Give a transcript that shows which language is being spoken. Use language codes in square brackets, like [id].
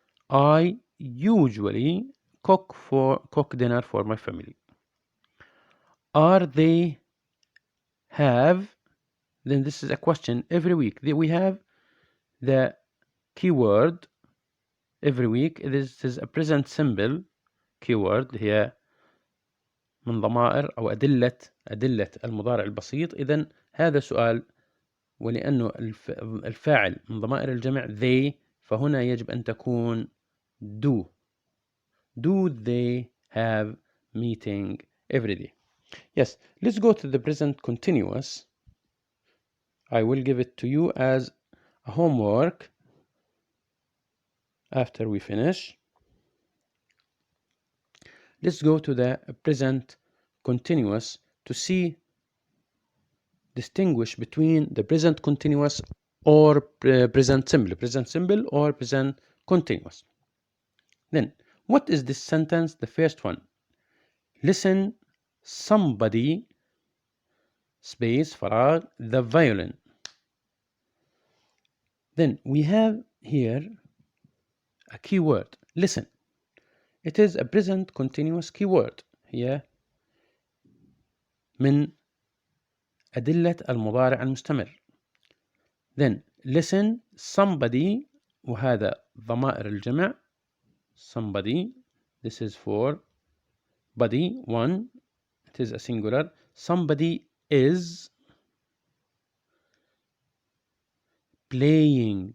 [en] I usually cook dinner for my family. Are they have? Then this is a question every week. We have the keyword every week. This is a present simple keyword [ar] هي من ضمائر أو أدلة المضارع البسيط. إذن هذا سؤال، ولأنه الفاعل من ضمائر الجمع they، فهنا يجب أن تكون do. [en] Do they have meeting every day? Yes, let's go to the present continuous. I will give it to you as a homework after we finish. Let's go to the present continuous to distinguish between the present continuous or present simple or present continuous. Then, what is this sentence? The first one. Listen, somebody, space, فراغ, the violin. Then we have here a keyword, listen. It is a present continuous keyword. [ar] هي من أدلة المضارع المستمر. [en] Then listen, somebody، [ar] وهذا ضمائر الجمع. [en] Somebody, this is for body, one, it is a singular. Somebody is playing.